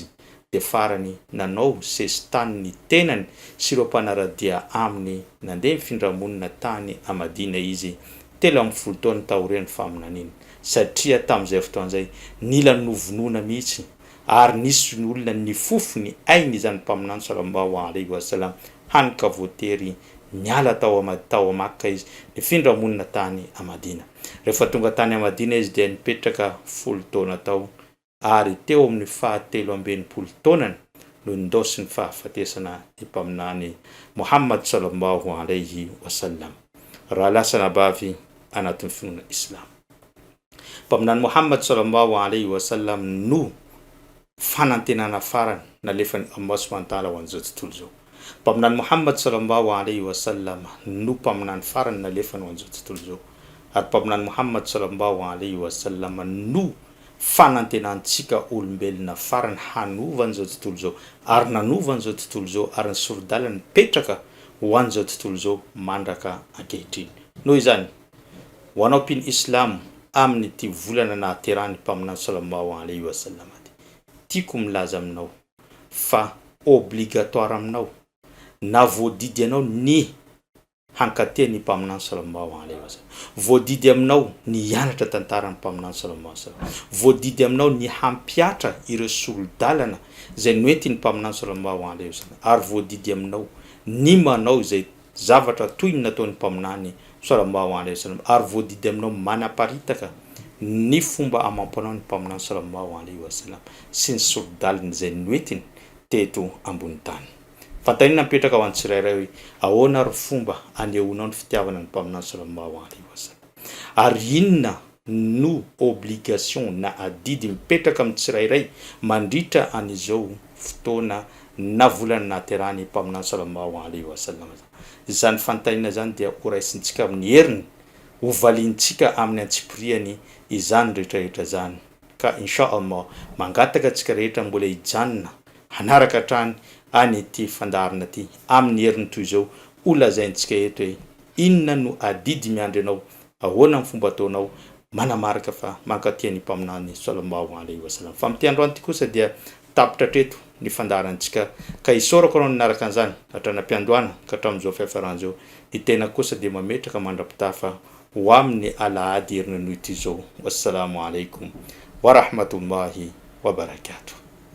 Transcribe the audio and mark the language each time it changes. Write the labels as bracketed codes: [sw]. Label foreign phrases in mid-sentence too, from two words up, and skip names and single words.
[mg] dia farany nanao sesitany ny tenany sy ireo mpanaradia aminy nandeha mifindramonina tany a Madina izy 13 taona taorian'ny faminaniana, satria tamin'izay fotoan'izay nila novonoana mihitsy ary nisy ny olona ny fofony ainy izany mpaminany [ar] صلى الله عليه وسلم [mg] hanika voatery niala tao a Makka izy nifindra monina tany a Madina. Rehefa tonga tany a Madina izy dia nipetraka 10 taona tao ary teo amin'ny 13 taonany no nindosy ny fahafatesana mpaminany Muhammad [ar] صلى الله عليه وسلم. [mg] Raha lasa nabavy anatin'ny finoana Islam, mpaminany Muhammad [ar] صلى الله عليه وسلم [mg] no fanantenana farany nalefany [ar] الله سبحانه وتعالى [mg] ho an'izao tontolo zao. Mpaminany Muhammad [ar] صلى الله عليه وسلم [mg] no mpaminany farany nalefany ho an'izao tontolo zao. Ary mpaminany Muhammad [ar] صلى الله عليه وسلم [mg] no fanantenantsika olombelona farany hanova an'izao tontolo zao, ary nanova an'izao tontolo zao ary nisorodalany nipetraka ho an'izao tontolo zao mandraka ankehitriny. Noho izany ho anao mpino Islam amin'ny ty volana nahaterany mpaminany [ar] صلى الله عليه وسلم, [mg] tiako milaza aminao fa obligatoire aminao na voadidy anao ny hankateny mpaminany [ar] صلى الله عليه وسلم, [mg] voadidy aminao ny hianatra tantarany mpaminany [ar] صلى الله عليه وسلم, [mg] voadidy aminao ny hampiatra ireo solodalana zay noentiny mpaminany [ar] صلى الله عليه وسلم, [mg] ary voadidy aminao ny manao zay zavatra toy ny nataony mpaminany [ar] صلى الله عليه وسلم, [mg] ary voadidy aminao manaparitaka ny fomba amampanao ny mpaminany [ar] صلى الله عليه وسلم [mg] sy ny solodalana zay noentiny teto ambony tany. Fantanina mipetraka ho an'ny tsirairay hoe ahoana ry fomba anehoanao ny fitiavana ny mpaminany [ar] صلى الله عليه وسلم, [mg] ary inona no obligation na adidy mipetraka amin'ny tsirairay mandritra an'izao fotoana na volana nahaterany mpaminany [ar] صلى الله عليه وسلم. [mg] Zany fantanina zany dia horaisintsika amin'ny heriny ho valintsika amin'ny antsipiriany izany rehetrarehetra zany. Ka [ar] إن شاء الله [mg] mangataka tsika rehetra mbola hijanona hanaraka trany any ity fandarina ty amin'ny heriny toy izao ho lazaintsika eto hoe inona no adidy miandry anao, ahoana ny fomba ataonao manamarika fa mankatia ny mpaminany [ar] صلى الله عليه وسلم. [mg] Fa amin'ity androany ty kosa dia tapitra treto ny fandarantsika ka isorako anao nanaraka an'izany hatrana mpiandohana ka hatramin'izao fiafaran'izao ny tena kosa dia mametraka mandrapitafa ho amin'ny alahady herinanohy ity zao. [ar] والسلام عليكم ورحمة الله وبركاته.